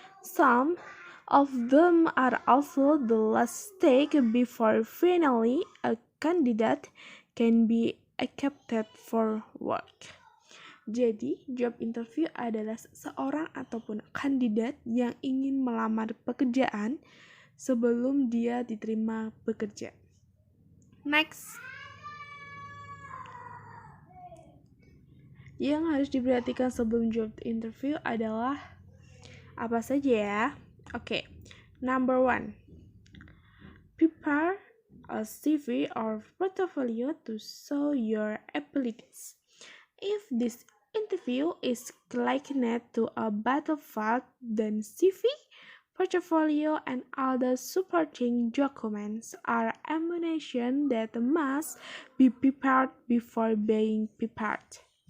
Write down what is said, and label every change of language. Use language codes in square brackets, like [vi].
[en] Some of them are also the last stage before finally a candidate can be accepted for work. [id] Jadi, job interview adalah seseorang ataupun kandidat yang ingin melamar pekerjaan sebelum dia diterima bekerja. [en] Next. [id] Yang harus diperhatikan sebelum job interview adalah apa saja ya? [en] Oke. Number 1. Prepare a CV or portfolio to show your abilities. If this interview is likened to a battlefield, then CV, portfolio, and other supporting documents are ammunition that must be prepared before being prepared.